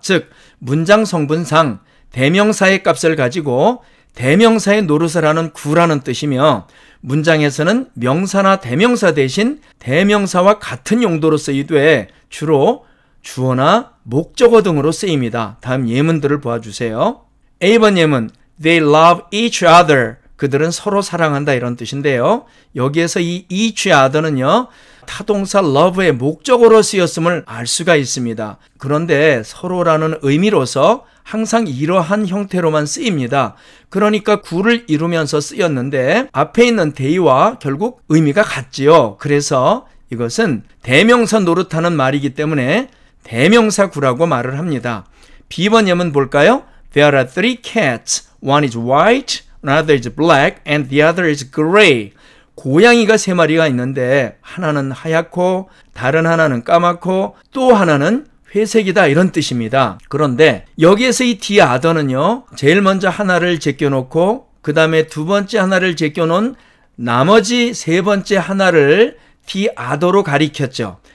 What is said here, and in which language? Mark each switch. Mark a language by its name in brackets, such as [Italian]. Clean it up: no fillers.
[Korean] 즉 문장 성분상 대명사의 값을 가지고 대명사의 노릇을 하는 구라는 뜻이며 문장에서는 명사나 대명사 대신 대명사와 같은 용도로 쓰이되 주로 주어나 목적어 등으로 쓰입니다. 다음 예문들을 보아주세요. A번 예문 [English] They love each other. [Korean] 그들은 서로 사랑한다 이런 뜻인데요. 여기에서 이 [English] each other [Korean] 는요. 타동사 love의 목적어로 쓰였음을 알 수가 있습니다. 그런데 서로라는 의미로서 항상 이러한 형태로만 쓰입니다. 그러니까 구를 이루면서 쓰였는데 앞에 있는 they와 결국 의미가 같지요. 그래서 이것은 대명사 노릇하는 말이기 때문에 대명사구라고 말을 합니다. B번 예문 볼까요? [English] There are three cats. One is white, another is black, and the other is gray. [Korean] 고양이가 세 마리가 있는데 하나는 하얗고 다른 하나는 까맣고 또 하나는 회색이다 이런 뜻입니다. 그런데 여기에서 이 [English] the other [Korean] 는요. 제일 먼저 하나를 제껴놓고 그 다음에 두 번째 하나를 제껴놓은 나머지 세 번째 하나를 the other로 가리켰죠.